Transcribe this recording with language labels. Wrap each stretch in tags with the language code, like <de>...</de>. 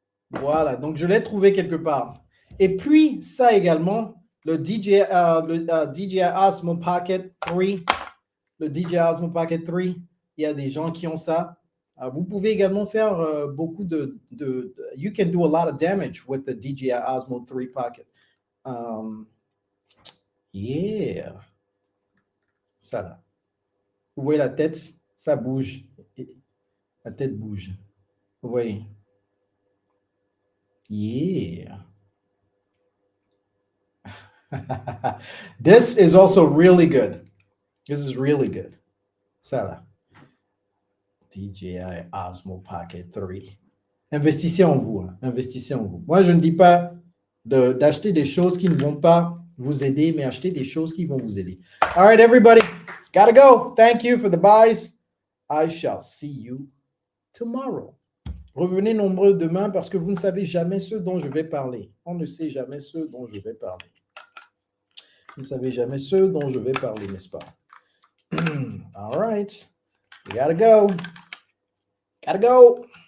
<fr>Voilà, donc je l'ai trouvé quelque part. Et puis, ça également, le DJI Osmo Pocket 3. Le DJI Osmo Pocket 3, il y a des gens qui ont ça. Vous pouvez également faire beaucoup de...</fr> <en>You can do a lot of damage with the DJI Osmo 3 Pocket.</en> <fr>Yeah. Ça là. Vous voyez la tête? Ça bouge. La tête bouge. Vous voyez?</fr> <en>Yeah. This is also really good. This is really good.</en> <fr>Ça là. DJI Osmo Pocket 3. Investissez en vous. Hein. Investissez en vous. Moi, je ne dis pas d'acheter des choses qui ne vont pas vous aider, mais acheter des choses qui vont vous aider.</fr> <en>All right, everybody. Gotta go. Thank you for the buys. I shall see you tomorrow.</en> <fr>Revenez nombreux demain parce que vous ne savez jamais ce dont je vais parler. On ne sait jamais ce dont je vais parler. Vous ne savez jamais ce dont je vais parler, n'est-ce pas?</fr> <en>All right. We gotta go. Gotta go.</en>